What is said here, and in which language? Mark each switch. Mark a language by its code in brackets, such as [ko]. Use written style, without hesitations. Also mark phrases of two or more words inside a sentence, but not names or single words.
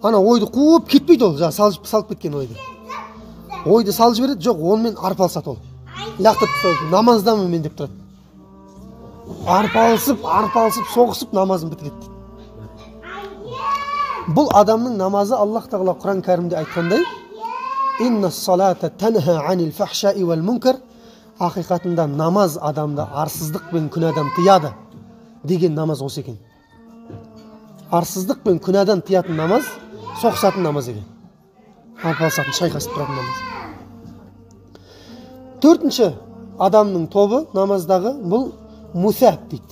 [kk] ана ойды қуып кетпейді ол, жаңа салып кеткен ойды салып жібереді, жоқ онымен арпалысады ол, лақтырып тастайды, намаздамын мен деп тұрады, арпалысып соғысып намазын бітіреді дейді. Бұл адамның намазы Аллах тағала Құран кәрімде айтқандай, [ar] إن الصلاة تنهى عن الفحشاء والمنكر, [kk] ақиқатында намаз адамды арсыздық пен күнәдан тыяды деген намаз осы екен. Арсыздық пен күнәдан тыятын намаз соқсатын намаз екен, арпалысатын, шайқасып тұратын намаз. Төртінші адамның тобы намаздағы бұл мусәб дейді.